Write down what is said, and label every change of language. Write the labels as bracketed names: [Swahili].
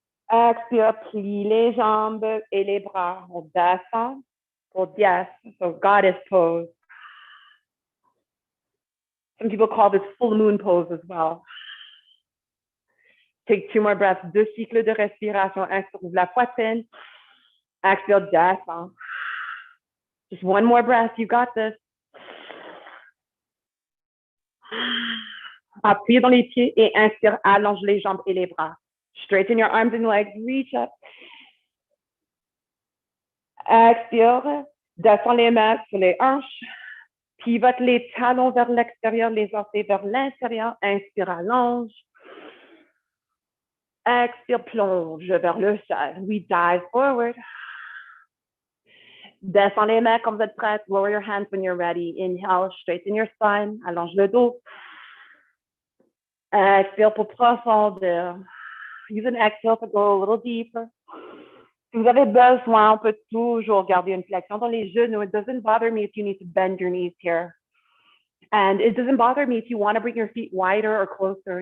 [French] Expire, plie les jambes et les bras. On descend pour dièse, [English] so goddess pose. Some people call this full moon pose as well. Take 2 more breaths, [French] 2 cycles de respiration. Inspire, ouvre la poitrine. Expire, descend. [English] Just 1 more breath, you got this. [French] Appuyez dans les pieds et inspire, allonge les jambes et les bras. [English] Straighten your arms and legs, reach up. [French] Expire, descends les mains sur les hanches. Pivote les talons vers l'extérieur, les orteils vers l'intérieur. Inspire, allonge. Expire, plonge vers le sol. [English] We dive forward. [French] Descends les mains quand vous êtes prête. [English] Lower your hands when you're ready. Inhale, straighten your spine. [French] Allonge le dos. Expire pour profondeur. [English] Use an exhale to go a little deeper. [French] Si vous avez besoin, on peut toujours garder une flexion dans les genoux. [English] It doesn't bother me if you need to bend your knees here. And it doesn't bother me if you want to bring your feet wider or closer.